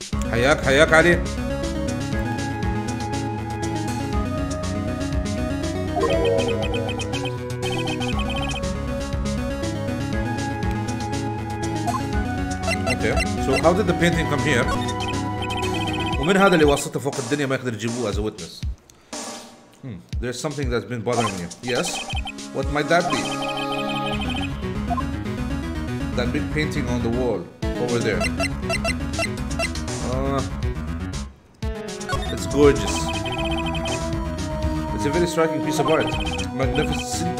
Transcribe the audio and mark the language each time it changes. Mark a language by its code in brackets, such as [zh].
[ar] حياك علي. [en] Okay, so how did the painting come here? [ar] ومن هذا اللي واسطه فوق الدنيا ما يقدر يجيبوه [en] as a witness. There's something that's been bothering you. Yes? What might that be? That big painting on the wall over there. It's gorgeous. It's a very striking piece of art. Magnificent.